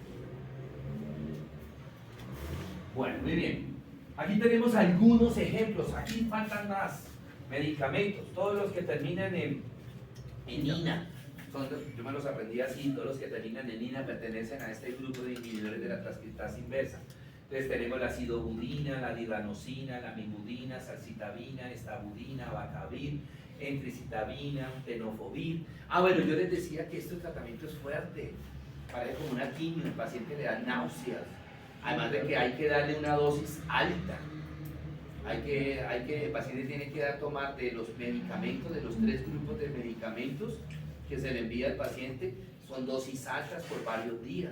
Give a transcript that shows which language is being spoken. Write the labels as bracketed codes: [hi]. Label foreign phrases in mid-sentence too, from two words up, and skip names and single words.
[es] Bueno, muy bien. Aquí tenemos algunos ejemplos. Aquí faltan más medicamentos. Todos los que terminan en INA. Yo me los aprendí así. Todos los que terminan en INA pertenecen a este grupo de inhibidores de la transcriptasa inversa. Entonces tenemos la acidobudina, la divanosina, la mibudina, salcitabina, estabudina, bacavir, entricitabina, tenofovir. Bueno, yo les decía que este tratamiento es fuerte. Parece como una quimio, el paciente le da náuseas. Además de que hay que darle una dosis alta. El paciente tiene que tomar de los medicamentos, de los 3 grupos de medicamentos que se le envía al paciente, son dosis altas por varios días.